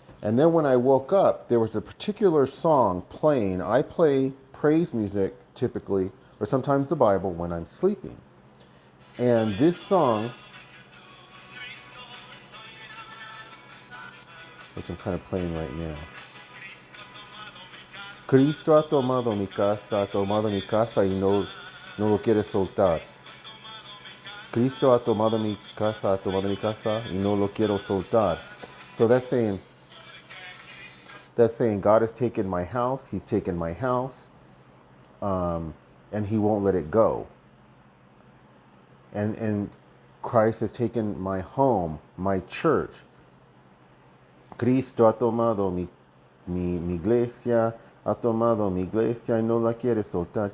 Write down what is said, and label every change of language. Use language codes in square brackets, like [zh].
[en] And then when I woke up, there was a particular song playing. I play praise music typically, or sometimes the Bible, when I'm sleeping. And this song, which I'm kind of playing right now. [es] Cristo ha tomado mi casa y no lo quiere soltar. Cristo ha tomado mi casa y no lo quiero soltar. [en] So that's saying God has taken my house, He's taken my house, and He won't let it go. And Christ has taken my home, my church. [es] Cristo ha tomado mi iglesia, ha tomado mi iglesia y no la quiere soltar.